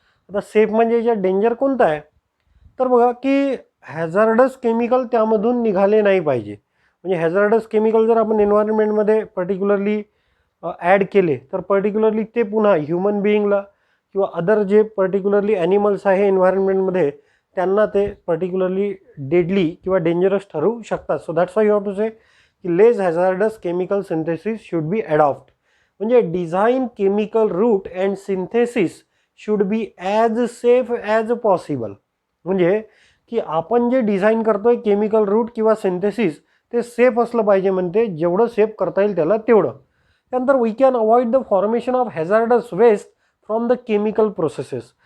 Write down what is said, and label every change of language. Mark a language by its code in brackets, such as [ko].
[mr] आता सेफ म्हणजे याच्यात डेंजर कोणतं आहे तर बघा की हॅझार्डस केमिकल त्यामधून निघाले नाही पाहिजे. म्हणजे हॅझार्डस केमिकल जर आपण एन्व्हायरमेंटमध्ये पर्टिक्युलरली ॲड केले तर पर्टिक्युलरली ते पुन्हा ह्युमन बिईंगला किंवा अदर जे पर्टिक्युलरली ॲनिमल्स आहे एन्व्हायरमेंटमध्ये त्यांना ते पर्टिक्युलरली डेडली किंवा डेंजरस ठरू शकतात. [en] So that's why you have to say की less hazardous chemical synthesis should be adopt. म्हणजे design chemical route and synthesis should be as safe as possible. [mr] म्हणजे की आपण जे डिझाईन करतोय केमिकल रूट किंवा सिंथेसिस ते सेफ असलं पाहिजे. म्हणते जेवढं सेफ करता येईल त्याला तेवढं. [en] त्यानंतर we can avoid the formation of hazardous waste from the chemical processes.